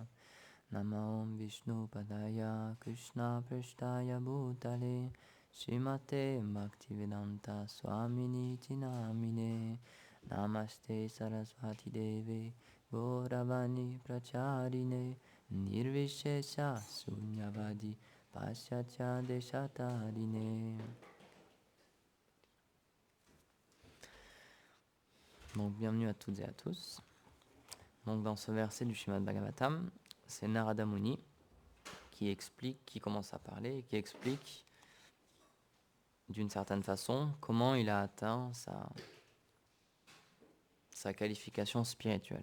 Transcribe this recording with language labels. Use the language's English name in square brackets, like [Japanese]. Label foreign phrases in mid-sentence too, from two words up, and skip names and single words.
[Sanskrit] Namo Vishnu Padaya, Krishna Prashtaya Bhutale, Srimate Bhaktivedanta Swamini Namine. Namaste Sarasvati Deve Gauravani Pracharine Nirvishesha Sunyavadi Pasyatya Deshatarine. [French] Donc bienvenue à toutes et à tous. Donc dans ce verset du Srimad Bhagavatam, c'est Narada Muni qui commence à parler et qui explique d'une certaine façon comment il a atteint sa qualification spirituelle.